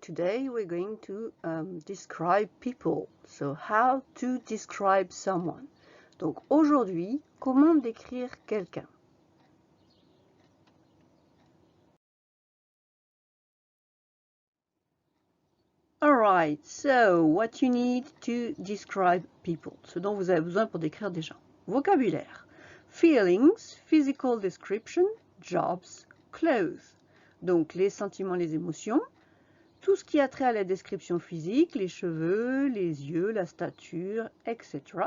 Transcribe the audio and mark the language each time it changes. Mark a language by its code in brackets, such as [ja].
[en] Today we're going to describe people. So how to describe someone. [fr] Donc aujourd'hui, comment décrire quelqu'un? [en] Alright, so what you need to describe people. [fr] Ce dont vous avez besoin pour décrire des gens. Vocabulaire. [en] Feelings, physical description, jobs, clothes. [fr] Donc les sentiments, les émotions. Tout ce qui a trait à la description physique, les cheveux, les yeux, la stature, etc.